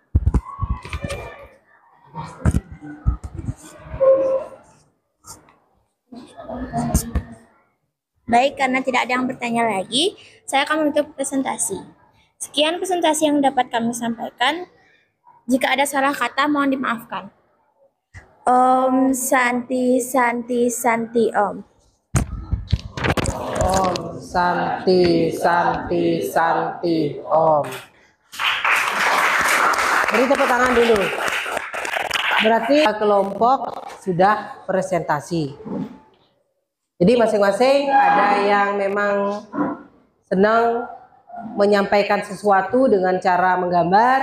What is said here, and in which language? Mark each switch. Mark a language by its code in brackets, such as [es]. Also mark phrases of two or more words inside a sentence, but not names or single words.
[id] Baik, karena tidak ada yang bertanya lagi, saya akan menutup presentasi. Sekian presentasi yang dapat kami sampaikan. Jika ada salah kata, mohon dimaafkan. [sa] Om Santi Santi Santi Om. Om Santi Santi Santi Om. [id] Beri tepuk tangan dulu. Berarti kelompok sudah presentasi. Jadi masing-masing ada yang memang senang menyampaikan sesuatu dengan cara menggambar.